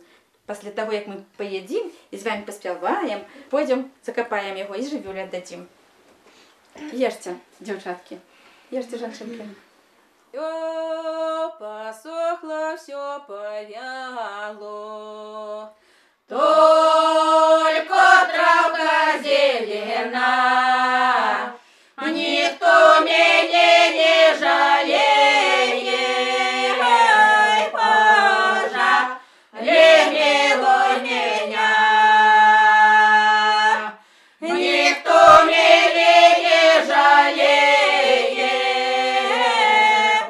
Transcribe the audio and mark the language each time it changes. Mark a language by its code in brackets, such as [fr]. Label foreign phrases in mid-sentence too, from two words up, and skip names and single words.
[be] Пасля таго, як мы паядзім і з вамі паспяваем, пойдзем, закапаем яго і жывёле аддадзім. Ешце, дзяўчаткі. Ешце, жанчынкі. [ru] Всё посохло, всё повяло. Только травка зелена, никто меня не жалеет. Ай, пожалей меня, никто меня не жалеет.